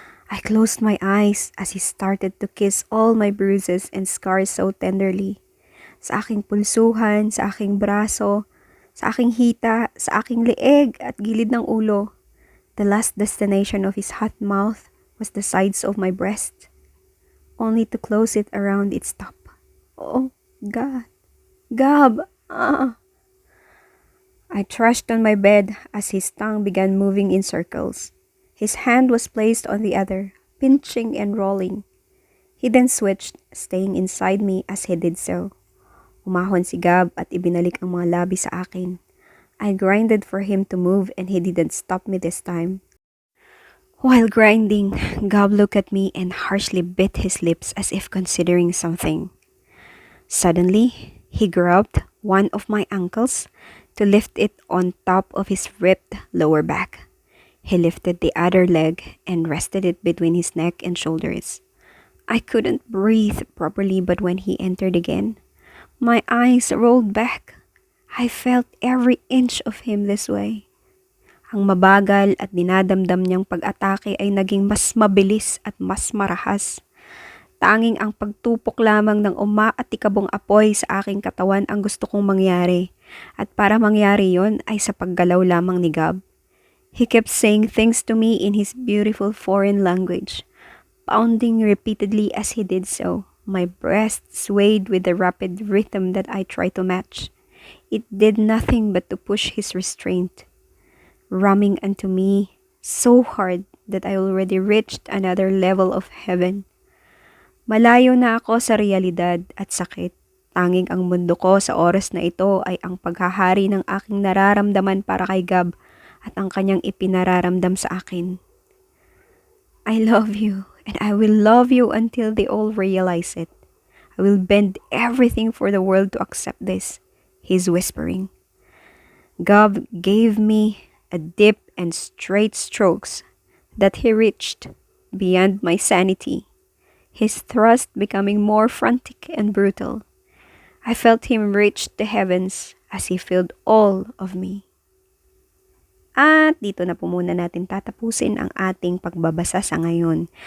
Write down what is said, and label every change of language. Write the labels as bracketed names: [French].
[English] I closed my eyes as he started to kiss all my bruises and scars so tenderly. [Filipino] Sa aking pulsuhan, sa aking braso, sa aking hita, sa aking leeg at gilid ng ulo. [English] The last destination of his hot mouth was the sides of my breast, only to close it around its top. Oh, God. Gab! I trashed on my bed as his tongue began moving in circles. His hand was placed on the other, pinching and rolling. He then switched, staying inside me as he did so. [Filipino] Umahon si Gab at ibinalik ang mga labi sa akin. [English] I grinded for him to move and he didn't stop me this time. While grinding, Gab looked at me and harshly bit his lips as if considering something. Suddenly, he grabbed one of my ankles to lift it on top of his ripped lower back. He lifted the other leg and rested it between his neck and shoulders. I couldn't breathe properly, but when he entered again, my eyes rolled back. I felt every inch of him this way. [Filipino] Ang mabagal at dinadamdam niyang pag-atake ay naging mas mabilis at mas marahas. Tanging ang pagtupok lamang ng umaatikabong apoy sa aking katawan ang gusto kong mangyari. At para mangyari yon ay sa paggalaw lamang ni Gab. [English] He kept saying things to me in his beautiful foreign language, pounding repeatedly as he did so. My breast swayed with the rapid rhythm that I tried to match. It did nothing but to push his restraint, ramming unto me so hard that I already reached another level of heaven. [Filipino] Malayo na ako sa realidad at sakit. Tanging ang mundo ko sa oras na ito ay ang paghahari ng aking nararamdaman para kay Gab at ang kanyang ipinararamdam sa akin. [English] I love you and I will love you until they all realize it. I will bend everything for the world to accept this, he's whispering. Gab gave me a deep and straight strokes that he reached beyond my sanity, his thrust becoming more frantic and brutal. I felt him reach the heavens as he filled all of me. [Filipino] At dito na po muna natin tatapusin ang ating pagbabasa sa ngayon.